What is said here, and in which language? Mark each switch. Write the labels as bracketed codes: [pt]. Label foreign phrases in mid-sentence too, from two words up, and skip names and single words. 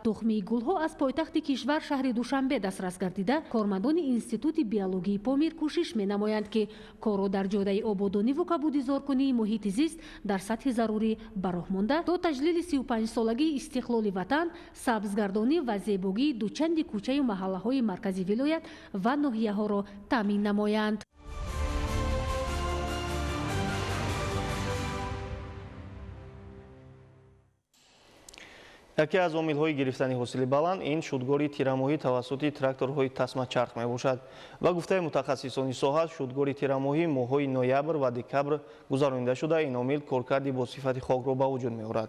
[tg] тухми гулҳо аз пойтахти кишвар шаҳри Душанбе дастрас гардида кормандони институти биологияи Помир кӯшиш менамоянд ки корро дар ҷодаи ободонӣ ва кабудизоркунии муҳити зист дар сатҳи зарурӣ ба роҳ монда то таҷлили 35-солагии истиқлоли Ватан, сабзгардонӣ ва зебоии дучанди кӯча ва маҳаллаҳои марказии вилоят ва ноҳияҳоро таъмин намоянд. яке аз омилҳои гирифтани ҳосили баланд ин шудгори тирамоҳӣ тавассути тракторҳои тасмачарх мебошад. Ба гуфтаи мутахассисони соҳа, шудгори тирамоҳӣ моҳҳои ноябр ва декабр гузаронида шуда, ин омил коркарди босифати хокро ба вуҷуд меорад.